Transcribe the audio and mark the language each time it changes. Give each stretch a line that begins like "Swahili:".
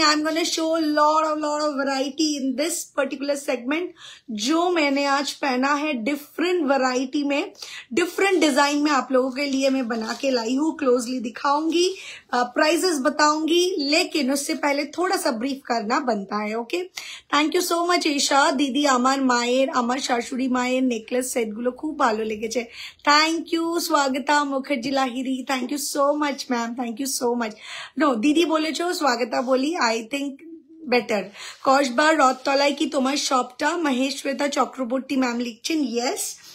English: I'm going to show lot of variety in this particular segment।
Hindi: जो मैंने आज पहना है डिफरेंट वैरायटी में, डिफरेंट डिजाइन में आप लोगों के लिए मैं बना के लाई हूँ। क्लोजली दिखाऊंगी, प्राइजेस बताऊंगी, लेकिन उससे पहले थोड़ा सा ब्रीफ करना बनता है।
English: Okay, thank you so much Isha.
Bangla: दीदी আমার মায়ের, আমার শাশুড়ি মায়ের নেকলেস সেট গুলো খুব ভালো লেগেছে।
English: Thank you Swagata Mukherjee Lahiri, thank you so much ma'am, thank you so much.
Bangla: No, দিদি বলেছো, স্বাগতা বলি,
English: I think better.
Bangla: কসবার রথতলায় কি তোমার শপটা? মহেশ শ্বেতা চক্রবর্তী ম্যাম লিখছেন ইয়েস।